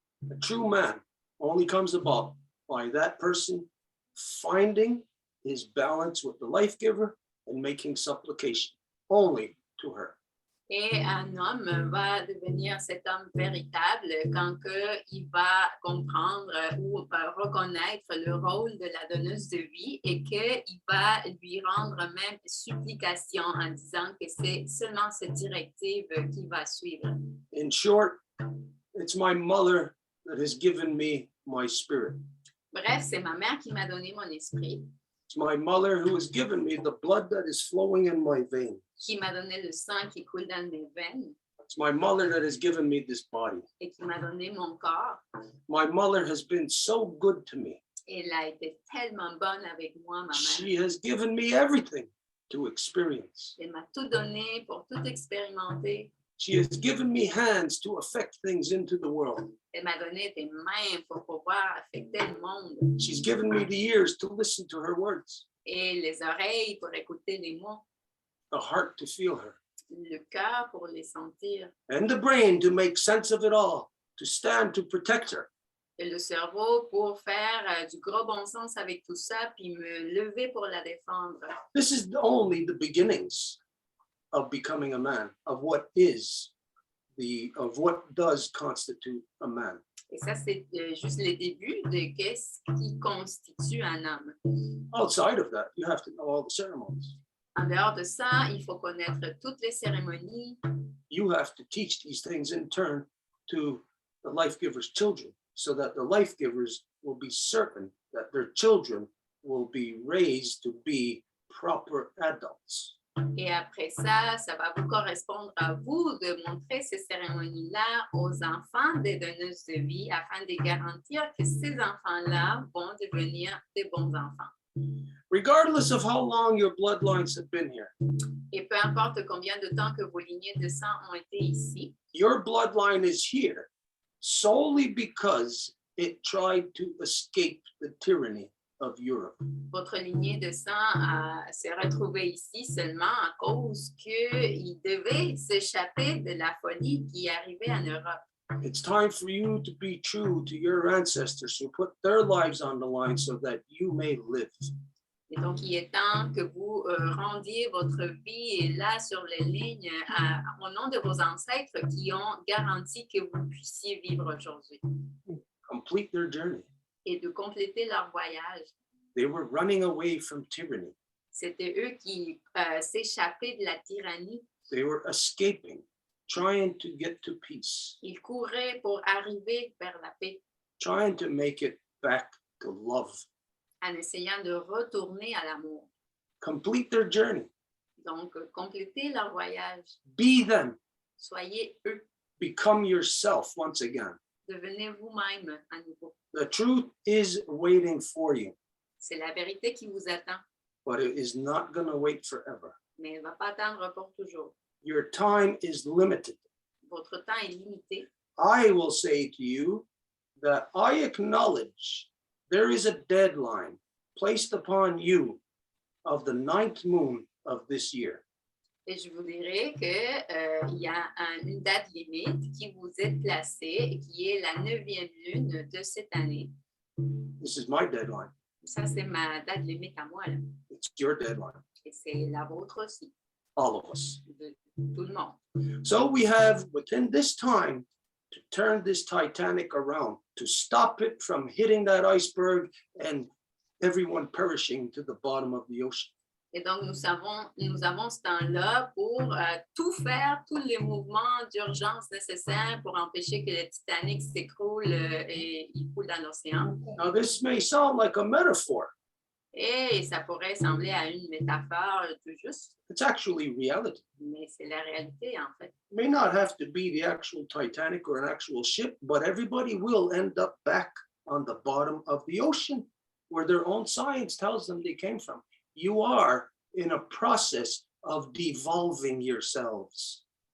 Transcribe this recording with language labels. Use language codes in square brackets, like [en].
[en] A true man only comes about by that person finding his balance with the life giver and making supplication only to her. [fr] Et un homme va devenir cet homme véritable quand il va comprendre ou reconnaître le rôle de la donneuse de vie et qu'il va lui rendre même supplication en disant que c'est seulement cette directive qu'il va suivre. [en] In short, it's my mother that has given me my spirit. [fr] Bref, c'est ma mère qui m'a donné mon esprit. [en] It's my mother who has given me the blood that is flowing in my veins. [fr] Qui m'a donné le sang qui coule dans mes veines. [en] It's my mother that has given me this body. [fr] Et qui m'a donné mon corps. [en] My mother has been so good to me. [fr] Elle a été tellement bonne avec moi, ma mère. [en] She has given me everything to experience. [fr] Elle m'a tout donné pour tout expérimenter. [en] She has given me hands to affect things into the world. [fr] Elle m'a donné des mains pour pouvoir affecter le monde. [en] She's given me the ears to listen to her words. [fr] Et les oreilles pour écouter les mots. [en] The heart to feel her. [fr] Le cœur pour les sentir. [en] And the brain to make sense of it all, to stand to protect her. [fr] Et le cerveau pour faire du gros bon sens avec tout ça, puis me lever pour la défendre. [en] This is only the beginnings of becoming a man, of what does constitute a man. [fr] Et ça, c'est juste le début de qu'est-ce qui constitue un homme. [en] Outside of that, you have to know all the ceremonies. [fr] En dehors de ça, il faut connaître toutes les cérémonies. [en] You have to teach these things in turn to the life giver's children, so that the life givers will be certain that their children will be raised to be proper adults. [fr] Et après ça, ça va vous correspondre à vous de montrer ces cérémonies-là aux enfants des donneuses de vie afin de garantir que ces enfants-là vont devenir des bons enfants. [en] Regardless of how long your bloodlines have been here. [fr] Et peu importe combien de temps que vos lignées de sang ont été ici. [en] Your bloodline is here solely because it tried to escape the tyranny of Europe. [fr] Votre lignée de sang s'est retrouvée ici seulement à cause qu'il devait s'échapper de la folie qui arrivait en Europe. [en] It's time for you to be true to your ancestors who put their lives on the line so that you may live. [fr] Et donc, il est temps que vous rendiez votre vie là sur les lignes au nom de vos ancêtres qui ont garanti que vous puissiez vivre aujourd'hui. [en] Complete their journey. [fr] Et de compléter leur voyage. [en] They were running away from tyranny. [fr] C'était eux qui s'échappaient de la tyrannie. [en] They were escaping, trying to get to peace. [fr] Ils couraient pour arriver vers la paix. [en] Trying to make it back to love. [fr] En essayant de retourner à l'amour. [en] Complete their journey. [fr] Donc, compléter leur voyage. [en] Be them. [fr] Soyez eux. [en] Become yourself once again. [fr] Devenez vous-même à nouveau. [en] The truth is waiting for you. [fr] C'est la vérité qui vous attend. [en] But it is not going to wait forever. [fr] Mais elle ne va pas attendre pour toujours. [en] Your time is limited. [fr] Votre temps est limité. [en] I will say to you that I acknowledge there is a deadline placed upon you of the 9th moon of this year. [fr] Et je vous dirai qu'il y a une date limite qui vous est placée et qui est la 9e lune de cette année. [en] This is my deadline. [fr] Ça, c'est ma date limite à moi, là. [en] It's your deadline. [fr] Et c'est la vôtre aussi, [en] All of us. [fr] de tout le monde. [en] So we have within this time to turn this Titanic around, to stop it from hitting that iceberg and everyone perishing to the bottom of the ocean. [fr] Et donc, nous avons ce temps-là pour tout faire, tous les mouvements d'urgence nécessaires pour empêcher que le Titanic s'écroule et il coule dans l'océan. [en] Now, this may sound like a metaphor. [fr] Et ça pourrait sembler à une métaphore tout juste, [en] It's actually reality. [fr] mais c'est la réalité, en fait. [en] It may not have to be the actual Titanic or an actual ship, but everybody will end up back on the bottom of the ocean where their own science tells them they came from. You are in a process of devolving yourselves.